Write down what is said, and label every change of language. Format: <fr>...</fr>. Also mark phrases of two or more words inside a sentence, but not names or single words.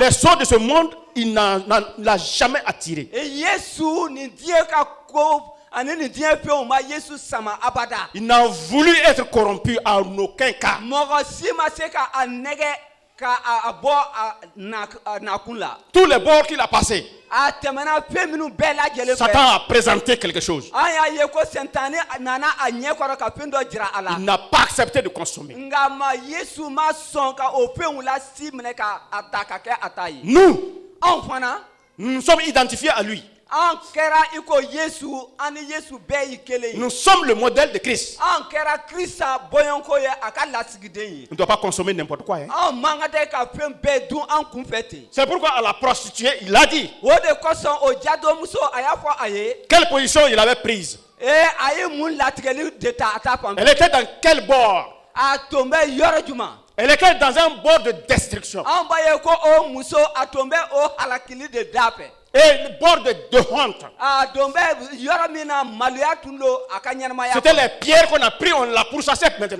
<fr>Les sorts de ce monde, il l'a jamais attiré.</fr> <bm>Yesu nin diɲɛ ka ko ani nin diɲɛ fɛnw ma Yesu sama abada.</bm> <fr>Il n'a voulu être corrompu en aucun cas.</fr> <bm>Mɔgɔ si ma se ka a nɛgɛ ka a bɔ a nakun la.</bm> <fr>Tous les bords qu'il a passés,</fr> <bm>A tɛmɛna fɛn minnu bɛɛ lajɛlen fɛ.</bm> <fr>Satan a présenté quelque chose.</fr> <bm>An y'a ye ko Sɛntaani nana a ɲɛ kɔrɔ ka fɛn dɔ jira a la.</bm> <fr>Il n'a pas accepté de consommer.</fr> <bm>Nka ma Yesu ma sɔn ka o fɛnw lasi minɛ ka a ta ka kɛ a ta ye.</bm> <fr>Nous,</fr> <bm>Anw fana.</bm> <fr>nous nous sommes identifiés à lui.</fr> <bm>An kɛra i ko Yesu an ni Yesu bɛɛ ye kelen ye.</bm> <fr>Nous sommes le modèle de Christ.</fr> <bm>An kɛra Krista bɔɲɔnko ye a ka lasigiden ye.</bm> <fr>On ne doit pas consommer n'importe quoi. Hein?</fr> <bm>Anw man ka tɛ ka fɛn bɛɛ dun an kunfɛ ten.</bm> <fr>C'est pourquoi à la prostituée, il a dit</fr> <bm>O de kosɔn o jadɔmuso a y'a fɔ a ye.</bm> <fr>quelle position il avait prise. Elle était dans quel bord? Elle était dans un bord de destruction. Et le bord de honte. C'était les pierres qu'on a pris, on l'a pourchassé maintenant.</fr>